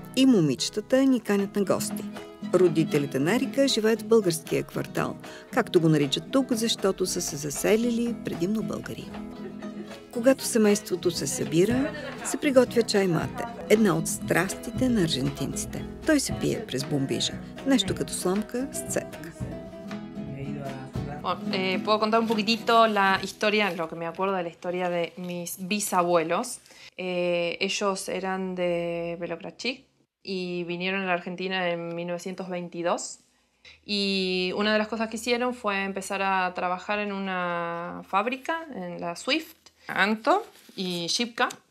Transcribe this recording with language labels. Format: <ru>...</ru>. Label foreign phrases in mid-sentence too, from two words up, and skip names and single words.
<bg>И момичетата ни канят на гости. Родителите на Ерика живеят в българския квартал, както го наричат тук, защото са се заселили предимно българи. Когато семейството се събира, се приготвя чай мате, една от страстите на аржентинците. Той се пие през бомбижа, нещо като сламка с цепка.</bg> <es>Puedo contar un poquitito la historia, lo que me acuerdo de la historia de mis bisabuelos. Ellos eran de Belocrachi y vinieron a la Argentina en 1922. Y una de las cosas que hicieron fue empezar a trabajar en una fábrica, en la Swift, Anto y Shipka.</es>